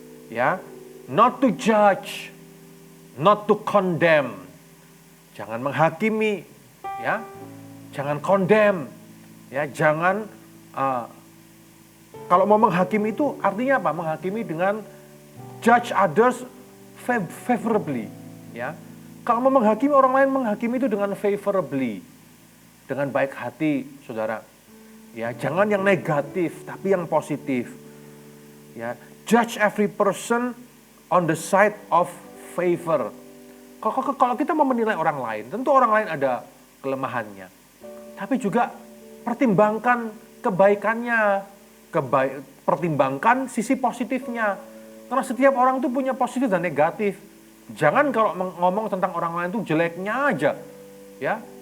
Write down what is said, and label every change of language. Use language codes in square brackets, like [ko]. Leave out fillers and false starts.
[en] Ya, not to judge, not to condemn. [id] Jangan menghakimi, ya. Jangan condemn, ya. Jangan kalau mau menghakimi itu artinya apa? Menghakimi dengan [en] judge others favorably, [id] ya. Kalau mau menghakimi orang lain, menghakimi itu dengan favorably, dengan baik hati, saudara. Ya, jangan yang negatif, tapi yang positif. [en] Ya, judge every person on the side of favor. [id] Kalau kita mau menilai orang lain, tentu orang lain ada kelemahannya. Tapi juga pertimbangkan kebaikannya, pertimbangkan sisi positifnya. Karena setiap orang itu punya positif dan negatif. Jangan kalau ngomong tentang orang lain itu jeleknya aja, ya.